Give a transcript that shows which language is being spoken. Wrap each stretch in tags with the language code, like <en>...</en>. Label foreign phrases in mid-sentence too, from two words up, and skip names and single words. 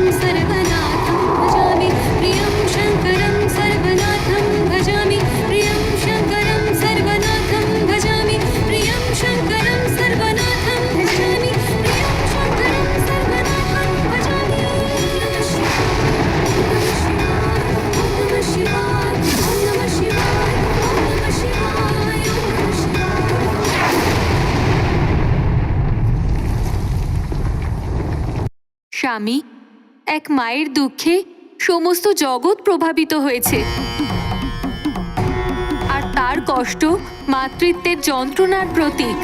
<sa>सर्वनाथं भजामि प्रियं शङ्करं सर्वनाथं भजामि प्रियं शङ्करं सर्वनाथं भजामि प्रियं शङ्करं सर्वनाथं भजामि प्रियं शङ्करं सर्वनाथं भजामि। नमः शिवाय, नमः शिवाय, नमः शिवाय, नमः शिवाय।</sa> <bn>স্বামী, এক মায়ের দুঃখে সমস্ত জগৎ প্রভাবিত হয়েছে, আর তার কষ্ট মাতৃত্বের যন্ত্রণার প্রতীক।</bn>